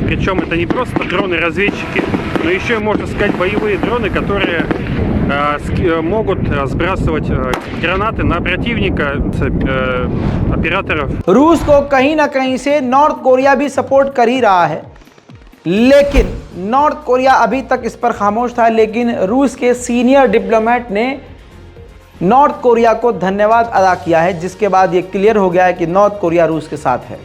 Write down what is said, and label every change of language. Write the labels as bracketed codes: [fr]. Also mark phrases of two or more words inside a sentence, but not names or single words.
[ru] Причем это не просто дроны-разведчики, но еще и, можно сказать, боевые дроны, которые могут сбрасывать гранаты на противника, операторов. [hi] रूस को कहीं ना कहीं से नॉर्थ कोरिया भी सपोर्ट कर ही रहा है, लेकिन नॉर्थ कोरिया अभी तक इस पर खामोश था। लेकिन रूस के [en] senior diplomat [hi] ने नॉर्थ कोरिया को धन्यवाद अदा किया है, जिसके बाद ये क्लियर हो गया है कि नॉर्थ कोरिया रूस के साथ है।